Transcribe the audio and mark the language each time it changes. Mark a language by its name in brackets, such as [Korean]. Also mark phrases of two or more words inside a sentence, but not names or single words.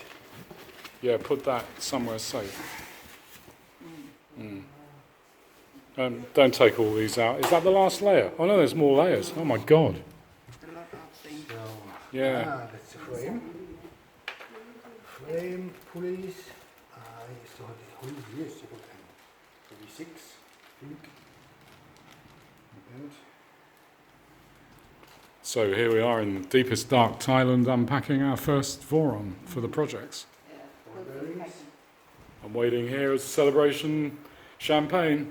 [English] Yeah, put that somewhere safe. Don't take all these out. Is that the last layer? Oh no, there's more layers. Oh my God. A lot of things. So, Yeah. that's the frame. Frame, pulleys. [Danish] Så har det holdt lige så godt an. Så vi 6 feet. And [English] So here we are in deepest dark Thailand, unpacking our first Voron for the projects. Yeah, good packing. I'm waiting here as a celebration champagne.